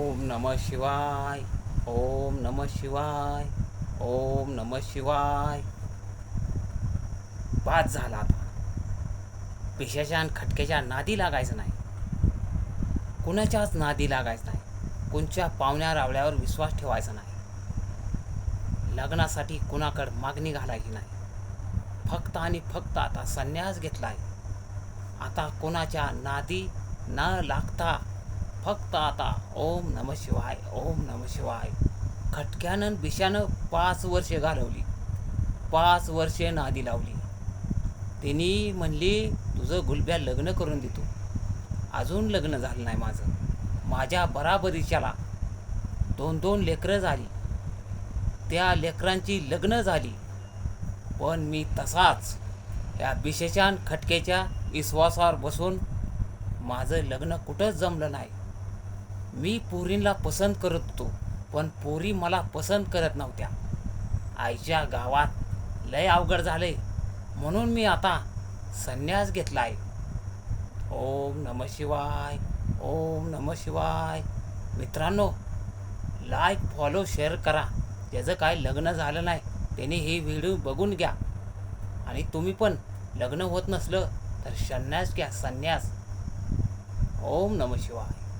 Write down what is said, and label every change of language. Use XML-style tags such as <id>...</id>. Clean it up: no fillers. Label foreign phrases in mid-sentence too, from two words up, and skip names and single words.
<sa>नमः शिवाय. ओम नमः शिवाय. ओम नमः शिवाय.</sa> <mr>बाद झाला आता. पिशाच्या आणि खटक्याच्या नादी लागायचं नाही. कुणाच्याच नादी लागायचं नाही. कोणच्या पाहुण्या रावल्यावर विश्वास ठेवायचा नाही. लग्नासाठी कुणाकडे मागणी घालायची नाही. फक्त आणि फक्त आता संन्यास घेतलाय. आता कोणाच्या नादी न लागता फक्त आता</mr> <sa>ओम नमः शिवाय. ओम नमः शिवाय.</sa> <mr>खटक्यानं बिशानं 5 वर्षे घालवली. 5 वर्षे नादी लावली. तिने म्हणली तुझं गुलब्या लग्न करून देतो. अजून लग्न झालं नाही माझं. माझ्या बराबरीच्याला 2-2 लेकरं झाली. त्या लेकरांची लग्न झाली. पण मी तसाच या बिशेच्या खटक्याच्या विश्वासावर बसून माझं लग्न कुठंच जमलं नाही. मी पोरींना पसंत करत होतो, पण पोरी मला पसंत करत नव्हत्या. आईच्या गावात लय अवघड झाले, म्हणून मी आता संन्यास घेतलाय.</mr> <sa>ओम नमः शिवाय. ओम नमः शिवाय.</sa> <mr>मित्रांनो,</mr> <en>like follow share</en> <mr>करा. ज्याचं काय लग्न झालं नाही त्याने हे व्हिडिओ बघून घ्या. आणि तुम्ही पण लग्न होत नसलं तर संन्यास घ्या. संन्यास.</mr> <sa>ओम नमः शिवाय.</sa>